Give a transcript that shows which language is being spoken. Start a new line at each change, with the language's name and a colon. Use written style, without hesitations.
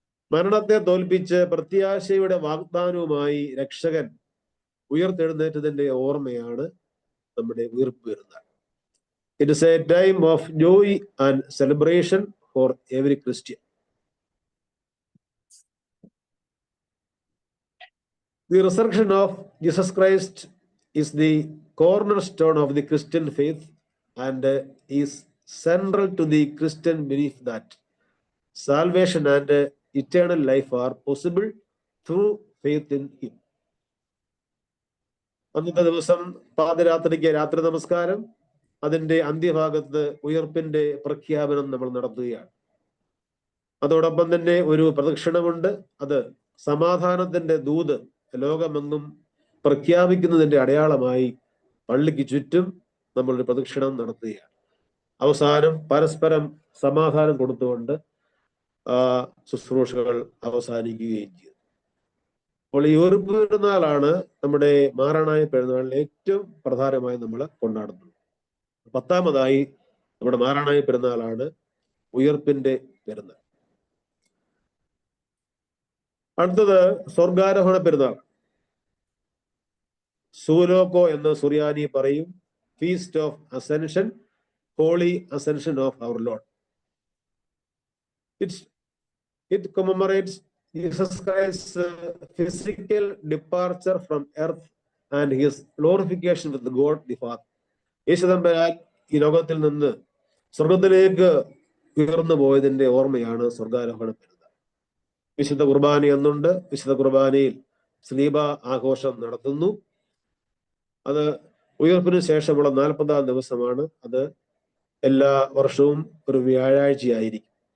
Malayalam: മരണത്തെ തോൽപ്പിച്ച് പ്രത്യാശയുടെ വാഗ്ദാനവുമായി രക്ഷകൻ ഉയർത്തെഴുന്നേറ്റതിന്റെ ഓർമ്മയാണ് നമ്മുടെ ഉയർപ്പ് പെരുന്നാൾ.
English: It is a time of joy and celebration for every Christian. The resurrection of Jesus Christ is the cornerstone of the Christian faith and is central to the Christian belief that salvation and eternal life are possible through faith in Him.
Malayalam: അന്നത്തെ ദിവസം പാതിരാത്രിക്ക് രാത്രി നമസ്കാരം, അതിന്റെ അന്ത്യഭാഗത്ത് ഉയർപ്പിന്റെ പ്രഖ്യാപനം നമ്മൾ നടത്തുകയാണ്. അതോടൊപ്പം തന്നെ ഒരു പ്രദക്ഷിണമുണ്ട്. അത് സമാധാനത്തിന്റെ ദൂത് ലോകമെങ്ങും പ്രഖ്യാപിക്കുന്നതിന്റെ അടയാളമായി പള്ളിക്ക് ചുറ്റും നമ്മളൊരു പ്രദക്ഷിണം നടത്തുകയാണ്. അവസാനം പരസ്പരം സമാധാനം കൊടുത്തുകൊണ്ട് ശുശ്രൂഷകൾ അവസാനിക്കുകയും ചെയ്തു. അപ്പോൾ ഈ ഉയർപ്പ് പെരുന്നാളാണ് നമ്മുടെ മാറനായ പെരുന്നാളിൽ ഏറ്റവും പ്രധാനമായി നമ്മൾ കൊണ്ടാടുന്നത്. 10ാമതായി നമ്മുടെ മാറനായ പെരുന്നാളാണ് ഉയർപ്പിന്റെ പെരുന്നാൾ. അടുത്തത് സ്വർഗാരോഹണ പെരുന്നാൾ. സൂലോക്കോ എന്ന് സുറിയാനി പറയും.
English: Feast of Ascension, Holy Ascension of our Lord. It commemorates Jesus Christ's physical departure from earth and his glorification with God the Father.
Malayalam: യേശുദമ്പരാൻ ഈ ലോകത്തിൽ നിന്ന് സ്വർഗത്തിലേക്ക് ഉയർന്നു പോയതിന്റെ ഓർമ്മയാണ് സ്വർഗാരോഹണ പെരുന്നാൾ. വിശുദ്ധ കുർബാന എന്നുണ്ട്. വിശുദ്ധ കുർബാനയിൽ സ്ലീബ ആഘോഷം നടത്തുന്നു. അത് ഉയർപ്പിന് ശേഷമുള്ള 40ാം ദിവസമാണ്. അത് എല്ലാ വർഷവും ഒരു വ്യാഴാഴ്ചയായിരിക്കും.